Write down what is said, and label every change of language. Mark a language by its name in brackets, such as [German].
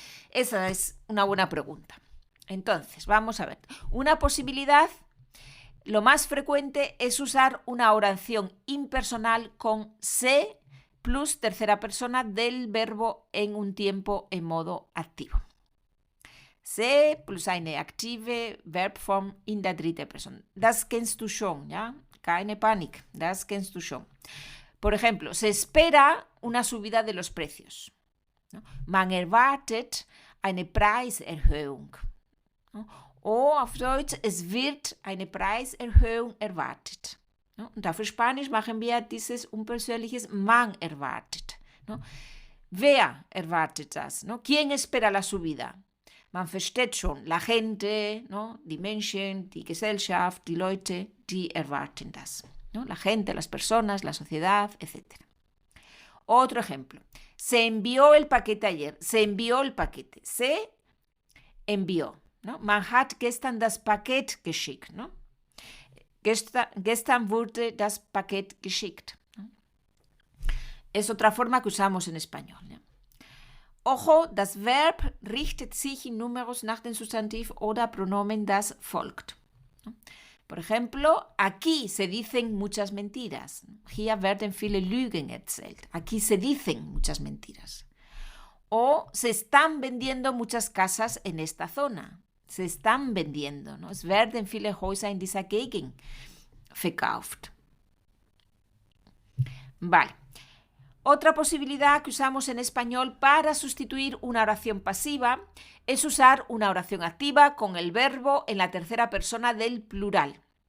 [Spanish] Esa es una buena pregunta. Entonces, vamos a ver. Una posibilidad, lo más frecuente, es usar una oración impersonal con se plus tercera persona del verbo en un tiempo en modo activo. [German] Se plus eine aktive Verbform in der dritten Person. Das kennst du schon, ¿ya? Keine Panik, das kennst du schon. [Spanish] Por ejemplo, se espera una subida de los precios, ¿no? [German] Man erwartet eine Preiserhöhung, ¿no? O auf Deutsch, es wird eine Preiserhöhung erwartet, ¿no? Und auf Spanisch machen wir dieses unpersönliches man erwartet, ¿no? Wer erwartet das, ¿no? [Spanish] ¿Quién espera la subida? [German] Man versteht schon, [Spanish] la gente, [German] ¿no? Die Menschen, die Gesellschaft, die Leute, die erwarten das, ¿no? [Spanish] La gente, las personas, la sociedad, etc. Otro ejemplo. Se envió el paquete ayer. Se envió el paquete. Se envió, ¿no? [German] Man hat gestern das Paket geschickt, ¿no? Gestern wurde das Paket geschickt, ¿no? [Spanish] Es otra forma que usamos en español, ¿no? [German] Ojo, das Verb richtet sich in Numerus nach dem Substantiv oder Pronomen, das folgt, ¿no? [Spanish] Por ejemplo, aquí se dicen muchas mentiras. [German] Hier werden viele Lügen erzählt. [Spanish] Aquí se dicen muchas mentiras. O se están vendiendo muchas casas en esta zona. Se están vendiendo, [German] ¿no? Es werden viele Häuser in dieser Gegend verkauft. [Spanish] Vale. Otra posibilidad que usamos en español para sustituir una oración pasiva es usar una oración activa con el verbo en la tercera persona del plural.